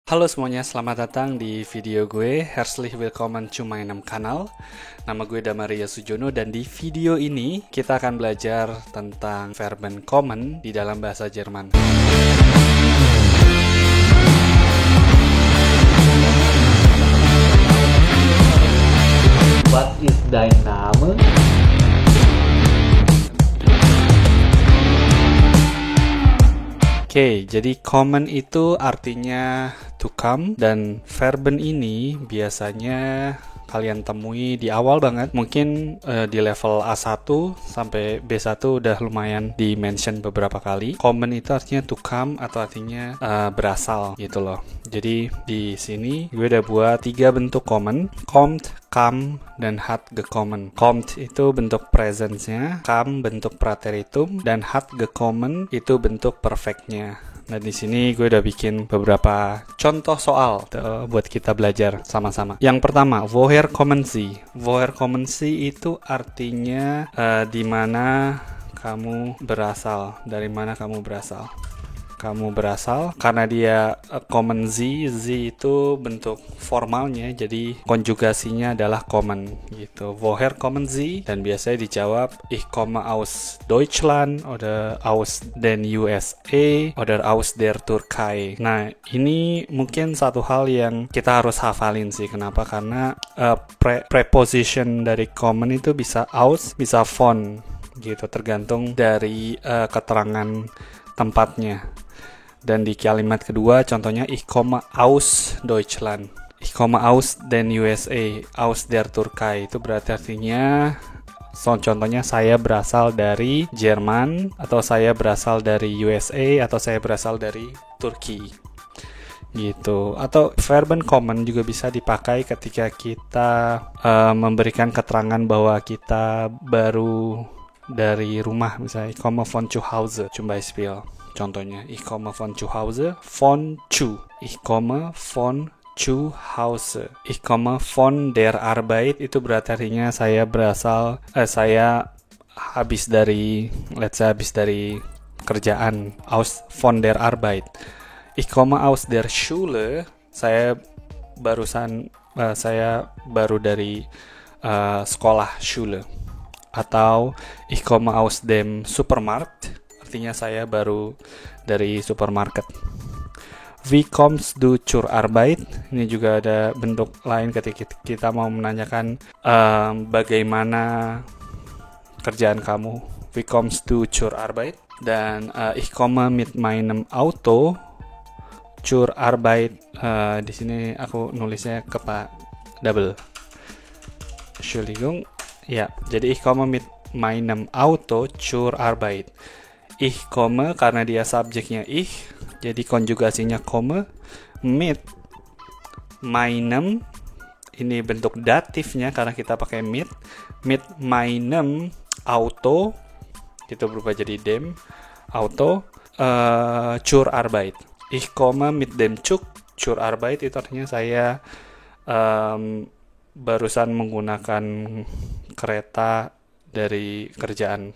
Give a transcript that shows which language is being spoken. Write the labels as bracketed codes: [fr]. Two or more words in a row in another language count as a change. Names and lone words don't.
[id] Halo semuanya, selamat datang di video gue. [de] Herzlich willkommen zu meinem Kanal. [id] Nama gue Damaria Sujono dan di video ini kita akan belajar tentang [de] verben kommen [id] di dalam bahasa Jerman. [en] What is [de] dein Name? [id] Oke, jadi kommen itu artinya [en] to come [id] dan verben ini biasanya kalian temui di awal banget. Mungkin di level A1 sampai B1 udah lumayan di-mention beberapa kali. Kommen itu artinya [en] to come [id] atau artinya berasal gitu loh. Jadi di sini gue udah buat 3 bentuk kommen. [de] Kommt, kam, dan hat gekommen. [id] Kommt itu bentuk presence-nya, kam bentuk prateritum, dan [de] hat gekommen [id] itu bentuk perfect-nya. Nah di sini gue udah bikin beberapa contoh soal buat kita belajar sama-sama. Yang pertama, [de] woher kommen Sie? Woher kommen Sie [id] itu artinya di mana kamu berasal, dari mana kamu berasal. Kamu berasal karena dia [de] kommen Sie [id] itu bentuk formalnya, jadi konjugasinya adalah kommen gitu. [de] Woher kommen Sie? [id] Dan biasanya dijawab [de] ich komme aus Deutschland oder aus den USA oder aus der Türkei. [id] Nah, ini mungkin satu hal yang kita harus hafalin sih. Kenapa? Karena preposition dari kommen itu bisa aus, bisa von gitu, tergantung dari keterangan tempatnya. Dan di kalimat kedua contohnya [de] ich komme aus Deutschland, ich komme aus den USA, aus der Türkei, [id] itu berarti artinya contohnya saya berasal dari Jerman, atau saya berasal dari USA, atau saya berasal dari Turki gitu. Atau [de] verben kommen [id] juga bisa dipakai ketika kita memberikan keterangan bahwa kita baru dari rumah, misalnya [de] ich komme von zu Hause zum Beispiel. Contohnya, ich komme von zu Hause, von zu. Ich komme von zu Hause. Ich komme von der Arbeit, [id] itu berarti artinya saya berasal, saya habis dari kerjaan, [de] aus von der Arbeit. Ich komme aus der Schule, [id] saya baru dari sekolah, [de] Schule. Atau ich komme aus dem Supermarkt, [id] artinya saya baru dari supermarket. [de] Wie kommst du zur Arbeit? [id] Ini juga ada bentuk lain ketika kita mau menanyakan bagaimana kerjaan kamu. [de] Wie kommst du zur Arbeit? Dan ich komme mit meinem Auto zur Arbeit. [id] Di sini aku nulisnya double. [de] Entschuldigung. [id] Ya, jadi [de] ich komme mit meinem Auto zur Arbeit. Ich komme [id] karena dia subjeknya ich, jadi konjugasinya komme. [de] Mit meinem, [id] ini bentuk datifnya karena kita pakai [de] mit meinem Auto, [id] itu berubah jadi [de] dem Auto, zur Arbeit. Ich komme mit dem Zug zur Arbeit, [id] itu artinya saya barusan menggunakan kereta dari kerjaan.